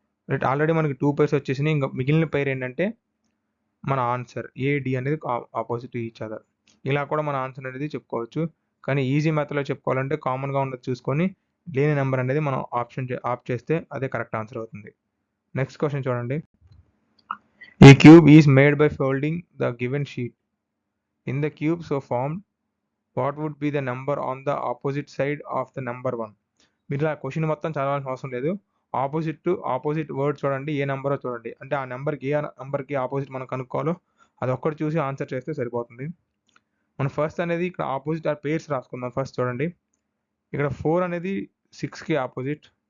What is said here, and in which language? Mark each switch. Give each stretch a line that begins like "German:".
Telugu: Right. Already మనకి 2 pairs వచ్చేసినాయి. ఇంకా మిగిలిన పైర్ ఏంటంటే మన ఆన్సర్ ఏడి అనేది
English: Opposite to each other.
Telugu: ఇలా కూడా మన ఆన్సర్ అనేది చెప్పుకోవచ్చు. కానీ ఈజీ మెథడ్లో చెప్పుకోవాలంటే కామన్గా ఉన్నది చూసుకొని లేని నెంబర్ అనేది మనం ఆప్ట్ చేస్తే అదే కరెక్ట్ ఆన్సర్ అవుతుంది. నెక్స్ట్ క్వశ్చన్ చూడండి.
English: A cube is made by folding the given sheet. In the cube so formed, what would be the number on the opposite side of the number 1?
Telugu: మీరు ఇలా question మొత్తం చదవాల్సిన అవసరం లేదు. Opposite word చూడండి, ఏ నెంబరో చూడండి. అంటే ఆ నెంబర్‌కి ఏ నెంబర్‌కి ఆపోజిట్ మనం కనుక్కోవాలో అదొక్కటి చూసి ఆన్సర్ చేస్తే సరిపోతుంది. మనం ఫస్ట్ అనేది ఇక్కడ ఆపోజిట్ ఆర్ పేర్స్ రాసుకుందాం. ఫస్ట్ చూడండి. ఇక్కడ 4 అనేది 6కి ఆపోజిట్.